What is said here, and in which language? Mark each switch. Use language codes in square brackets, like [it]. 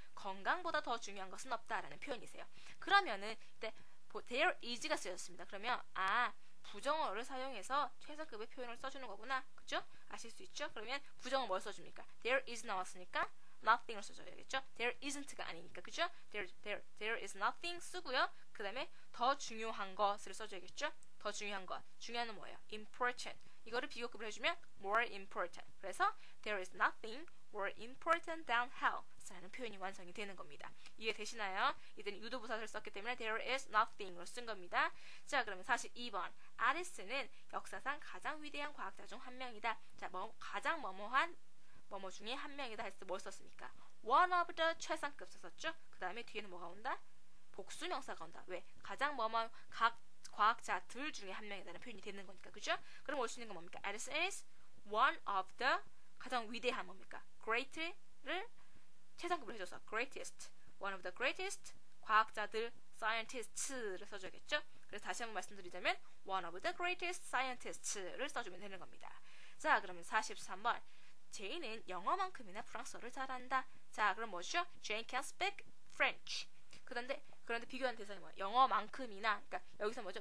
[ko] 건강보다 더 중요한 것은 없다라는 표현이세요. 그러면은 이때 there is가 쓰였습니다. 그러면 부정어를 사용해서 최상급의 표현을 써주는 거구나. 그죠? 아실 수 있죠? 그러면 부정어 뭘 써줍니까? there is 나왔으니까 nothing을 써줘야겠죠? there isn't가 아니니까. 그죠? there is nothing 쓰고요. 그 다음에 더 중요한 것을 써줘야겠죠? 더 중요한 것. 중요한은 뭐예요? important. 이거를 비교급을 해주면 more important. 그래서 [en] there is nothing more important than health [ko] 라는 표현이 완성이 되는 겁니다. 이해되시나요? 이때는 유도부사를 썼기 때문에 there is nothing으로 쓴 겁니다. 자, 그러면 42번 아리스는 역사상 가장 위대한 과학자 중 한 명이다. 자, 가장 뭐뭐 중에 한 명이다 했을 때 뭘 썼습니까? one of the 최상급 썼었죠. 그 다음에 뒤에는 뭐가 온다? 복수명사가 온다. 왜? 가장 뭐뭐 각 과학자들 중에 한 명이라는 표현이 되는 거니까. 그죠? 그럼 올 수 있는 건 뭡니까? [en] Edison is one of the [ko] 가장 위대한 뭡니까? great를 최상급으로 해줘서 greatest, one of the greatest 과학자들 scientists를 써줘야겠죠? 그래서 다시 한번 말씀드리자면 one of the greatest scientists를 써주면 되는 겁니다. 자, 그러면 43번. 제이는 영어만큼이나 프랑스어를 잘한다. 자, 그럼 뭐죠? [en] Jane can speak French. [ko] 그런데 비교한 대상이 뭐야? 영어만큼이나, 그러니까 여기서 뭐죠?